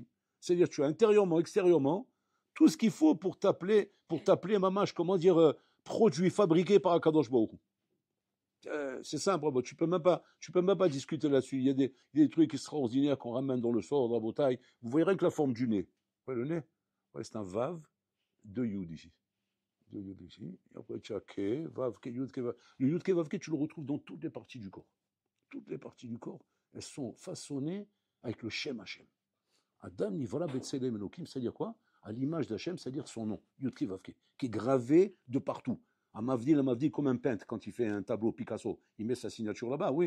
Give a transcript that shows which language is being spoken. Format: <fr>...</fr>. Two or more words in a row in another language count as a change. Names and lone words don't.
<fr>C'est-à-dire que tu as intérieurement, extérieurement, tout ce qu'il faut pour t'appeler mamash, comment dire, produit fabriqué par</fr> <he>הקדוש ברוך הוא.</he> <fr>C'est simple, tu peux même pas discuter là-dessus. Il y a des trucs extraordinaires qu'on ramène dans le sort, dans la bataille. Vous voyez rien que la forme du nez. Vous voyez le nez? Ouais, c'est un vav de yud ici. De yud ici. Et après, tu as</fr> <he>קה, וו, קה, יוד, קה, וו.</he> <fr>Le</fr> <he>יוד, קה, וו, קה,</he> <fr>tu le retrouves dans toutes les parties du corps. Toutes les parties du corps, elles sont façonnées avec le</fr> <he>שם השם. אדם נברא בצלם אלוקים,</he> <fr>c'est-à-dire quoi? À l'image d'Hachem, c'est-à-dire son nom,</fr> <he>יוד קה וו קה,</he> <fr>qui est gravé de partout. À Mavdil, comme un peintre, quand il fait un tableau Picasso, il met sa signature là-bas, oui.</fr>